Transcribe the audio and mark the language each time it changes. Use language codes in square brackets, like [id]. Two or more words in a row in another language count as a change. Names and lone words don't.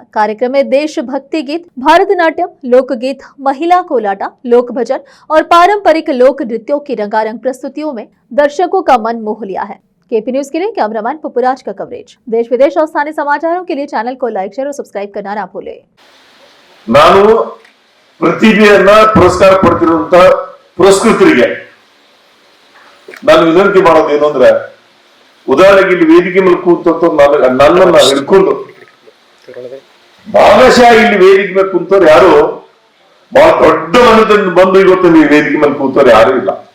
[hi] कार्यक्रम में देशभक्ति गीत, भारतनाट्यम, लोकगीत, महिला कोलाटा, लोक भजन और पारंपरिक लोक नृत्यों की रंगारंग प्रस्तुतियों में दर्शकों का मन मोह लिया है। KP न्यूज के लिए कैमरामैन पपुराज का कवरेज। देश विदेश और स्थानीय समाचारों के लिए चैनल को लाइक, शेयर और सब्सक्राइब करना ना भूले। [kn] ಪ್ರತಿಭೆಯನ್ನ ಪುರಸ್ಕಾರ ಪಡ್ತಿರುವಂತ ಪುರಸ್ಕೃತರಿಗೆ ನಾನು ವಿನಂತಿ ಮಾಡೋದೇನು ಅಂದ್ರೆ, ಉದಾಹರಣೆಗೆ ಇಲ್ಲಿ ವೇದಿಕೆ ಮೇಲೆ ಕೂತಂತ ನನ್ನನ್ನ ಹಿಡ್ಕೊಂಡು ಭಾಗಶಃ ಇಲ್ಲಿ ವೇದಿಕೆ ಮೇಲೆ ಕೂತವ್ರು ಯಾರು ಬಹಳ ದೊಡ್ಡ ಮನದಿಂದ ಬಂದು ಇವತ್ತು ಈ ವೇದಿಕೆ ಮೇಲೆ ಕೂತವ್ರು ಯಾರು ಇಲ್ಲ.